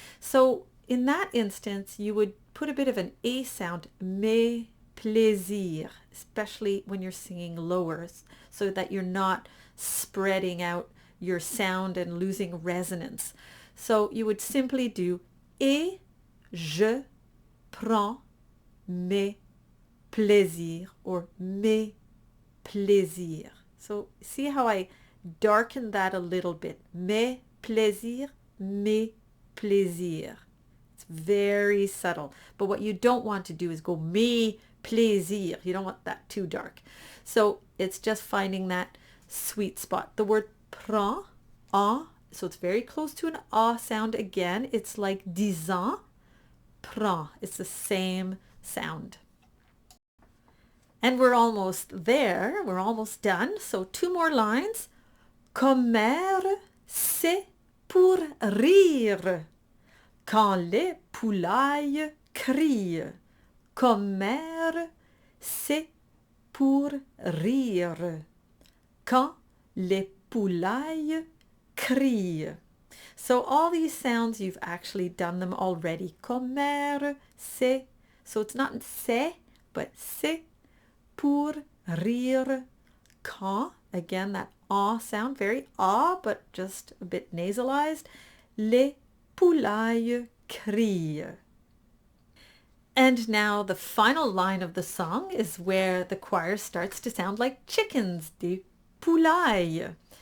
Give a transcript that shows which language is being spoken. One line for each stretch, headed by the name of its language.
English: So in that instance, you would put a bit of an A sound,
French: mes plaisirs,
English: especially when you're singing lower, so that you're not spreading out your sound and losing resonance. So you would simply do
French: et je prends mes plaisirs
English: or
French: mes plaisirs.
English: So see how I darken that a little bit.
French: Mes plaisirs, mes plaisirs.
English: It's very subtle. But what you don't want to do is go
French: mes plaisirs.
English: You don't want that too dark. So it's just finding that sweet spot. The word prend, so it's very close to an ah sound again. It's like disant, prend. It's the same sound. And we're almost there. We're almost done. So 2 more lines.
French: Commère, c'est pour rire quand les poulailles crient. Commère, c'est pour rire quand les poulailles crient.
English: So all these sounds, you've actually done them already.
French: Commère, c'est.
English: So it's not
French: c'est,
English: but
French: c'est pour rire quand.
English: Again, that ah sound, very ah, but just a bit nasalized.
French: Les poulailles crient.
English: And now the final line of the song is where the choir starts to sound like chickens,
French: des poulailles.